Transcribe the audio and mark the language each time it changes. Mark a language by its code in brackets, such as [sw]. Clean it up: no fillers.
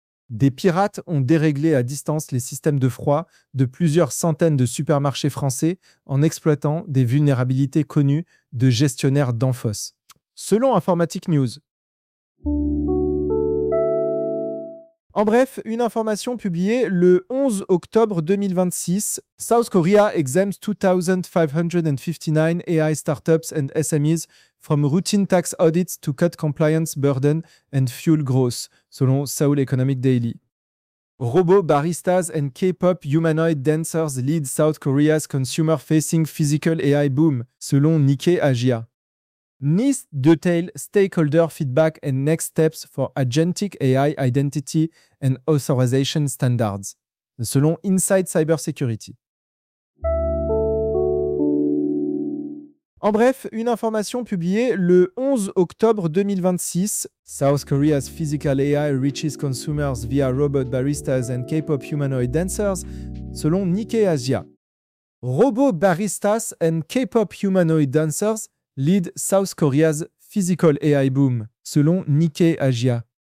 [fr] Des pirates ont déréglé à distance les systèmes de froid de plusieurs centaines de supermarchés français en exploitant des vulnérabilités connues de gestionnaires d'Enfos. Selon Informatik News. En bref, une information publiée le 11 octobre 2026. [en] South Korea exempts 2,559 AI startups and SMEs from routine tax audits to cut compliance burden and fuel growth, selon Seoul Economic Daily. Robots, baristas and K-pop humanoid dancers lead South Korea's consumer-facing physical AI boom, selon Nikkei Asia. NIST detailed stakeholder feedback and next steps for agentic AI identity and authorization standards, selon Inside Cybersecurity. [fr] En bref, une information publiée le 11 octobre 2026. [en] South Korea's physical AI reaches consumers via robot baristas and K-pop humanoid dancers, selon Nikkei Asia. Robot baristas and K-pop humanoid dancers lead South Korea's physical AI boom, selon Nikkei Asia.